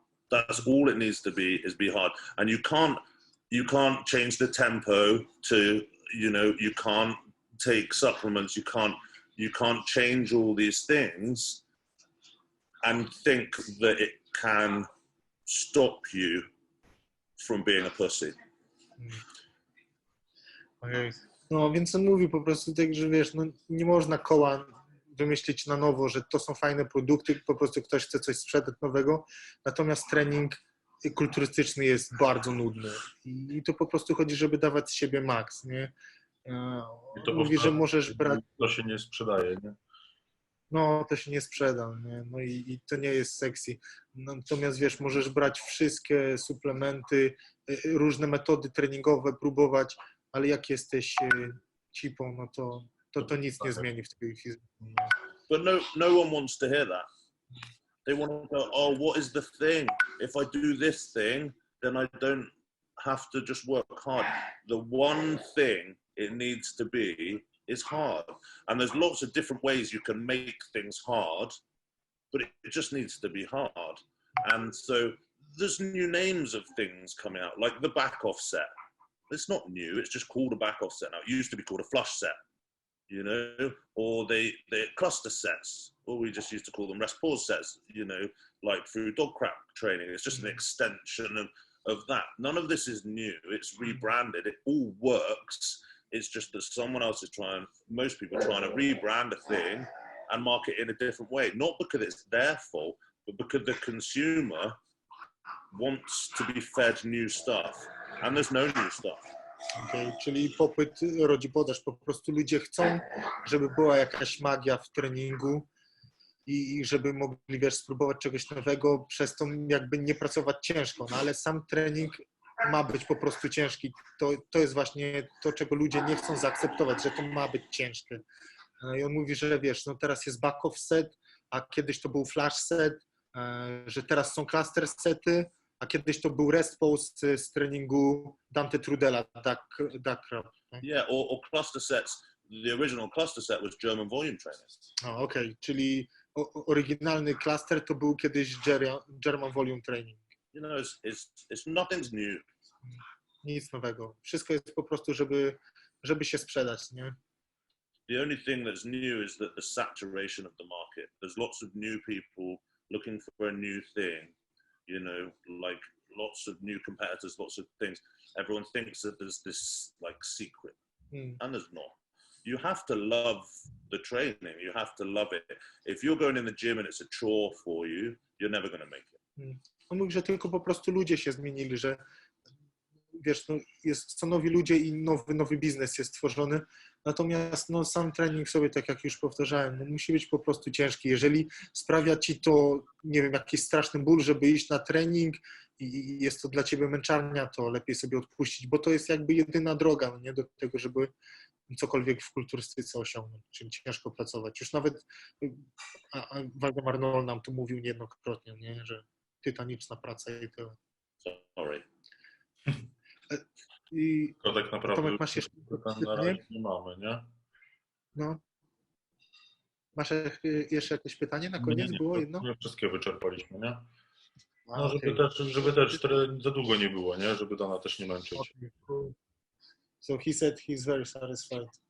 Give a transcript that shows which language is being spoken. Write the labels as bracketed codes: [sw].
[en] That's all it needs to be, is be hard. And you can't change the tempo to, you know, you can't take supplements. You can't change all these things and think that it can stop you from being a pussy. Okay. [pl] No więc on mówi po prostu tak, że wiesz, no nie można koła wymyślić na nowo, że to są fajne produkty, po prostu ktoś chce coś sprzedać nowego, natomiast trening kulturystyczny jest bardzo nudny i to po prostu chodzi, żeby dawać z siebie maks, nie? Mówi, że możesz brać... To się nie sprzedaje, nie? No, to się nie sprzeda, nie? No i to nie jest sexy. Natomiast wiesz, możesz brać wszystkie suplementy, różne metody treningowe, próbować, ale jak jesteś cipą, no to nic nie zmieni w twojej fizyce. [en] But no one wants to hear that. They want to go, oh, what is the thing? If I do this thing, then I don't have to just work hard. The one thing it needs to be is hard. And there's lots of different ways you can make things hard, but it just needs to be hard. And so there's new names of things coming out, like the back offset. It's not new, it's just called a back offset now. It used to be called a flush set. you know, or they're cluster sets, or we just used to call them rest pause sets, you know, like through dog crack training. It's just an extension of that. None of this is new. It's rebranded. It all works. It's just that someone else is most people are trying to rebrand a thing and market it in a different way. Not because it's their fault, but because the consumer wants to be fed new stuff. And there's no new stuff. [pl] Okay, czyli popyt rodzi podaż. Po prostu ludzie chcą, żeby była jakaś magia w treningu i żeby mogli, wiesz, spróbować czegoś nowego, przez to jakby nie pracować ciężko. No ale sam trening ma być po prostu ciężki. To jest właśnie to, czego ludzie nie chcą zaakceptować, że to ma być ciężkie. No i on mówi, że wiesz, no teraz jest back-off set, a kiedyś to był flash set, że teraz są cluster sety, a kiedyś to był rest pause z treningu Dante Trudella, duck crab. [en] Yeah, or cluster sets. The original cluster set was German volume training. [pl] Okej, czyli oryginalny cluster to był kiedyś German volume training. [en] You know, it's nothing's new. [pl] Nic nowego. Wszystko jest po prostu, żeby się sprzedać, nie? [en] The only thing that's new is that the saturation of the market. There's lots of new people looking for a new thing. You know, like lots of new competitors, lots of things. Everyone thinks that there's this like secret, and there's not. You have to love the training. You have to love it. If you're going in the gym and it's a chore for you, you're never going to make it. [pl] On mówi, że tylko po prostu ludzie się zmienili, że wiesz, no, są nowi ludzie i nowy biznes jest tworzony. Natomiast no, sam trening sobie, tak jak już powtarzałem, no, musi być po prostu ciężki. Jeżeli sprawia ci to, nie wiem, jakiś straszny ból, żeby iść na trening i jest to dla ciebie męczarnia, to lepiej sobie odpuścić, bo to jest jakby jedyna droga, no, nie, do tego, żeby cokolwiek w kulturystyce osiągnąć, czyli ciężko pracować. Już nawet Waldemar Noll nam tu mówił niejednokrotnie, nie, że tytaniczna praca i to. [en] Sorry. I [pl] To tak naprawdę Tomek, masz jeszcze pytanie? Nie mamy, nie? No. Masz jeszcze jakieś pytanie na koniec? Nie, było jedno? nie wszystkie wyczerpaliśmy, nie? No, [en] Okay. [pl] żeby też za długo nie było, nie? Żeby Dana też nie męczyć. [en] Okay, cool. So he said he's very satisfied.